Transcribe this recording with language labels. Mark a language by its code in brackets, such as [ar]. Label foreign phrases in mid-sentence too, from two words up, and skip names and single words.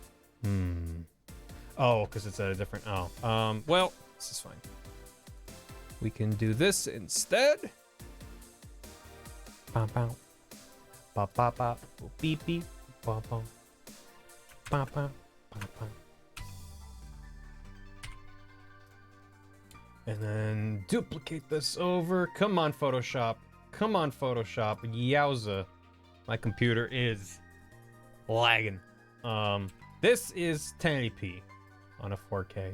[en] Oh, because it's at a different. Oh. Well, this is fine. we can do this instead. Bow, bow. Ba, ba, ba. Beep, beep. Ba, ba. Ba, ba. Ba, ba. And then duplicate this over. Come on, Photoshop. Come on, Photoshop. Yowza. My computer is lagging. This is 1080p on a 4K.